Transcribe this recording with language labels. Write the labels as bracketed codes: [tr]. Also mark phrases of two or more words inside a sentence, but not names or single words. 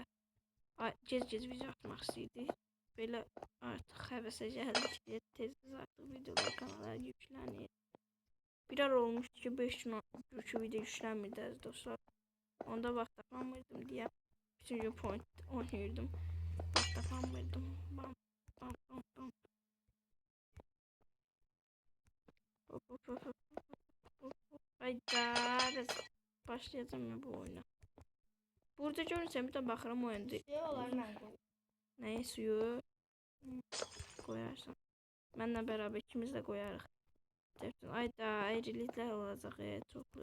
[az] Gez video atmaq istəyirdik. Belə artıq həvəsə gəldik ki, tez artıq videolar kanala yüklənir. Bir ara olmuşdu ki, 5 gün video yüklənmirdi əziz dostlar. Onda vaxt tapanmırdım deyə bütün gün point oynayırdım. Vaxt tapanmırdım. Bam, bam, bam, bam. Hop, hop, hop, hop, hop, hop. Hayda, başlayacağım ya bu oyuna. Burada görürsən bir də baxıram oyunda. Suyu olar mən qoyum. Nəyi suyu? Koyarsan. Mənlə bərabər ikimiz də qoyarıq. Ayda ayrılıqlar olacaq çoxlu.